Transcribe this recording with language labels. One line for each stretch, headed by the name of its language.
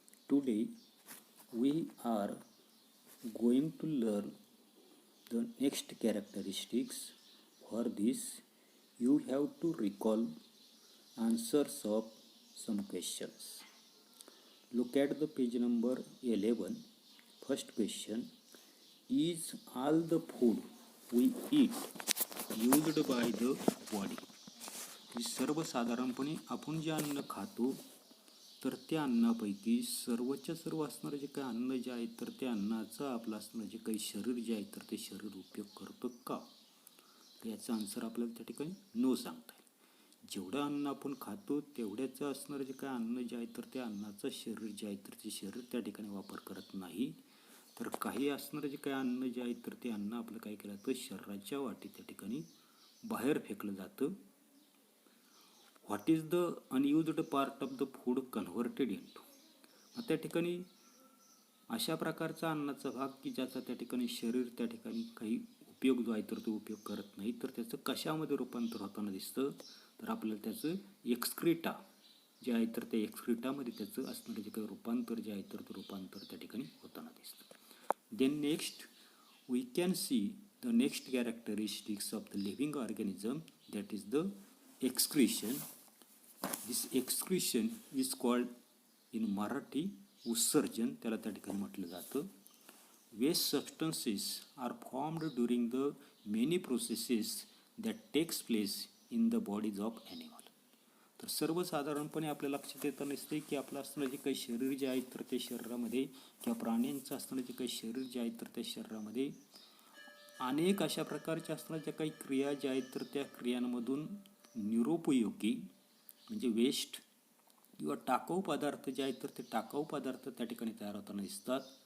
English: Today we are going to learn the next characteristics. For this you have to recall answers of some questions. Look at the page number 11. First question: is all the food we eat used by the body?
Marathi: की सर्वसाधारणपणे आपण जे अन्न खातो तर त्या अन्नापैकी सर्वच्या सर्व असणारं जे काही अन्न जे आहे तर त्या अन्नाचं आपलं असणारं जे काही शरीर जे आहे तर ते शरीर उपयोग करतं का? तर याचा आन्सर आपल्याला त्या ठिकाणी नो सांगता येईल. जेवढं अन्न आपण खातो तेवढ्याचं असणारं जे काही अन्न जे आहे तर त्या अन्नाचं शरीर जे आहे तर ते शरीर त्या ठिकाणी वापर करत नाही. तर काही असणारं जे काही अन्न जे आहे तर ते अन्न आपलं काय केलं जातं शरीराच्या वाटी त्या ठिकाणी बाहेर फेकलं जातं.
English: What is the unused part of the food converted into?
Marathi: मग त्या ठिकाणी अशा प्रकारचा अन्नाचा भाग की ज्याचा त्या ठिकाणी शरीर त्या ठिकाणी काही उपयोग जो आहे तर तो उपयोग करत नाही, तर त्याचं कशामध्ये रूपांतर होताना दिसतं? तर आपल्याला त्याचं एक्सक्रीटा जे आहे तर त्या एक्सक्रीटामध्ये त्याचं असणारं जे काही रूपांतर जे आहे तर ते रूपांतर त्या ठिकाणी होताना दिसतं.
English: Then next we can see the next characteristics of the living organism, that is the excretion. This excretion is called in Marathi utsarjan,
Marathi: त्याला त्या ठिकाणी म्हटलं जातं.
English: Waste substances are formed during the many processes that takes place in the bodies of animal.
Marathi: तर सर्वसाधारणपणे आपल्या लक्षात येतं नसते की आपलं असणारं जे काही शरीर जे आहे तर ते शरीरामध्ये किंवा प्राण्यांचं असणारं जे काही शरीर जे आहे तर त्या शरीरामध्ये अनेक अशा प्रकारच्या असणाऱ्या ज्या काही क्रिया ज्या आहेत तर त्या क्रियांमधून निरुपयोगी म्हणजे वेस्ट किंवा टाकाऊ पदार्थ जे आहेत तर ते टाकाऊ पदार्थ त्या ठिकाणी तयार होताना दिसतात.